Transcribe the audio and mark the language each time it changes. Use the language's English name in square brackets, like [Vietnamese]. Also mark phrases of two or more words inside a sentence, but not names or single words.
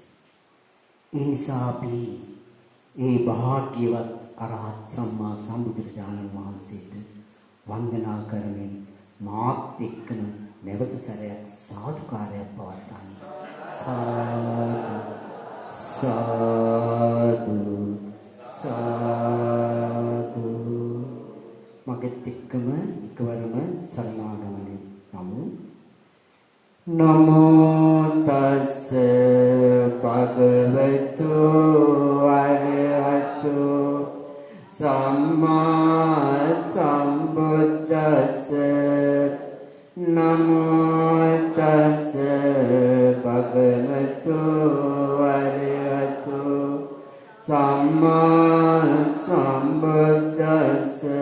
[Sinhala] ඒ නිසා අපි ඒ භාග්‍යවත් අරහත් සම්මා සම්බුදුරජාණන් වහන්සේට වන්දනා කරමින් මාත් එක්කම නැවත සැරයක් සාදුකාරයක් පවත්වන්න. සාදු සාදු මගෙත් එක්කම එකවරම සරණාගමනේ [Pali] නමෝ නමෝ තස්ස භගවතු අරහතු සම්මා සම්බුද්දස්ස නමෝ තස්ස භගවතු අරහතු සම්මා සම්බුද්දස්ස